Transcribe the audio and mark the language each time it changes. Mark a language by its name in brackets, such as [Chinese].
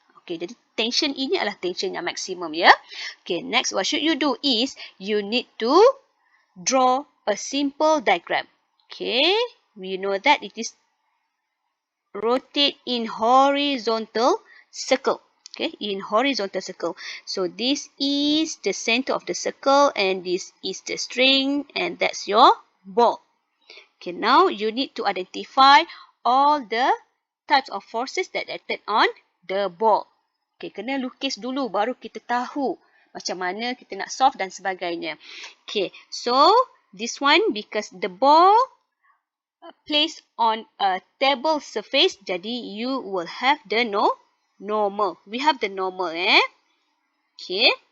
[Malay] Okay, jadi tension ini adalah tension yang maksimum, ya. [English] Okay, next what should you do is you need to draw a simple diagram. Okay, we know that it is rotate in horizontal circle. Okay, in horizontal circle. So this is the center of the circle, and this is the string, and that's your ball. Okay, now you need to identify all the types of forces that acted on the ball. [Malay] Okay, kena lukis dulu baru kita tahu macam mana kita nak solve dan sebagainya. [English] Okay, so this one because the ball placed on a table surface, [Malay] jadi [English] you will have the normal. We have the normal, Okay.